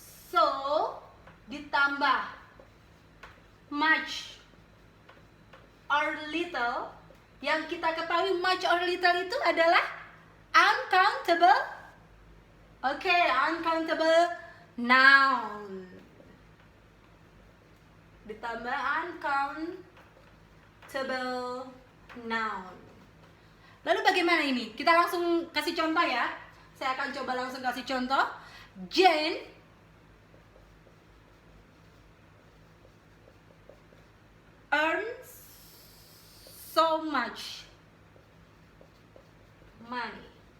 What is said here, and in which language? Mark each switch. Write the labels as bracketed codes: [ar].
[en] So, [id] ditambah [en] much or little, [id] Yang kita ketahui [en] much or little [id] itu adalah uncountable. [en] Oke, uncountable noun. [id] Ditambah uncountable noun. Lalu bagaimana ini? Kita langsung kasih contoh ya. Saya akan coba langsung kasih contoh. [en] Jane earns so much money.